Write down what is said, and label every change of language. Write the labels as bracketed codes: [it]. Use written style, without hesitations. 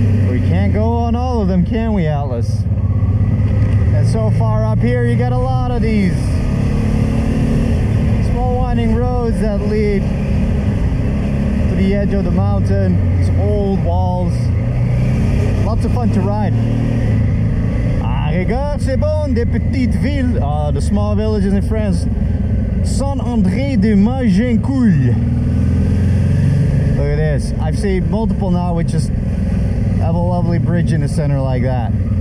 [en] We can't go on all of them, can we, Atlas? And so far up here, you got a lot of these small winding roads that lead to the edge of the mountain. These old walls. Lots of fun to ride. [fr] Ah, regarde, c'est bon, des petites villes. [en] Ah, the small villages in France. Saint-André de Magincourt. Look at this. I've seen multiple now which just have a lovely bridge in the center like that.